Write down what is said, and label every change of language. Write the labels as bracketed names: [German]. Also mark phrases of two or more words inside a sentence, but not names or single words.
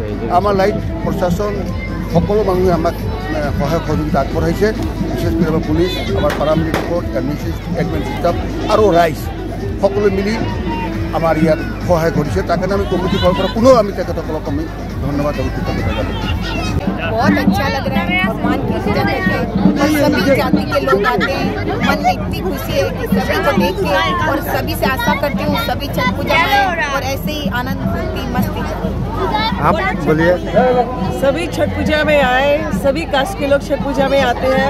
[Assamese] আমাৰ লাইট প্ৰশাসন সকলো মানুহে আমাক সহায় সহযোগিতা আগবঢ়াইছে। বিশেষকৈ আমাৰ পুলিচ, আমাৰ [English] paramilitary force, admin staff [Assamese] আৰু ৰাইজ সকলো মিলি আমাৰ ইয়াত সহায় কৰিছে। তাৰ কাৰণে আমি কমিটিৰ ফালৰ পৰা পুনৰ আমি তেখেতসকলক আমি ধন্যবাদ আৰু কৃতজ্ঞতা জ্ঞাপন। [Hindi] बहुत अच्छा लग रहा है। भगवान की पूजा करके और सभी जाति के लोग आते हैं। मन में इतनी खुशी है कि सभी को देख के, और सभी से आशा करती हूँ सभी छठ पूजा में और ऐसे ही आनंद फूर्ति मस्ती। आप बोलिए। सभी छठ पूजा में आए, सभी कास्ट के लोग छठ पूजा में आते हैं।